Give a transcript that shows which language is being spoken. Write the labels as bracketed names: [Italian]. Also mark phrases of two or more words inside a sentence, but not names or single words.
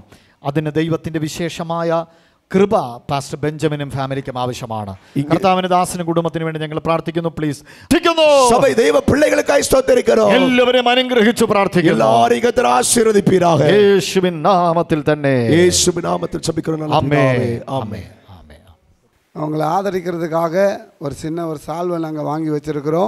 [Malayalam] അതിന് ദൈവത്തിൻ്റെ വിശേഷമായ കൃപ പാസ്റ്റർ ബെഞ്ചമിനും ഫാമിലിക്കും ആവശ്യമാണ്. കർത്താവിന്റെ ദാസനും കുടുംബത്തിനു വേണ്ടി ഞങ്ങൾ പ്രാർത്ഥിക്കുന്നു. പ്ലീസ് സഭ ദൈവ പിള്ളേകൾക്കായി സ്തോത്രിക്കുന്നു. എല്ലാവരെയും അനുഗ്രഹിച്ചു പ്രാർത്ഥിക്കുന്നു. എല്ലാവരെയും കർത്താവ് ആശീർവദിപ്പീരാക. യേശുവിൻ നാമത്തിൽ തന്നെ. യേശുവിൻ നാമത്തിൽ ജപിക്കുന്നു. ആമേൻ, ആമേൻ. [Tamil] அவங்களை ஆதரிக்கிறதுக்காக ஒரு சின்ன ஒரு சால்வை நாங்கள் வாங்கி வச்சுருக்கிறோம்.